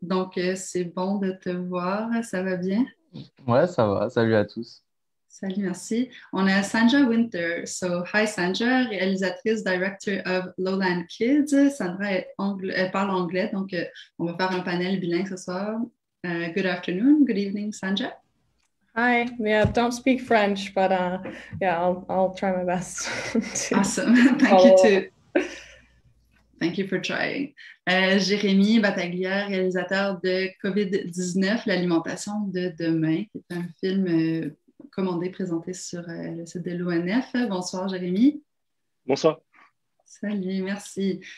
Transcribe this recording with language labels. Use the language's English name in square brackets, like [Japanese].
[French] Donc, c'est bon de te voir. Ça va bien? Ouais, ça va. Salut à tous. Salut, merci. On a Sandra Winter. [English] So, hi Sandra, [French] réalisatrice, [English] director of Lowland Kids. [French] Sandra elle parle anglais, donc on va faire un panel bilingue ce soir. [English] Good afternoon, good evening, Sandra. Hi. Yeah, don't speak French, but yeah, I'll try my best to Awesome. follow. Thank you for trying. [French] Jérémy Battaglia, réalisateur de COVID-19, l'alimentation de demain, qui est un film commandé, présenté sur le site de l'ONF. Bonsoir, Jérémy. Bonsoir. Salut, merci.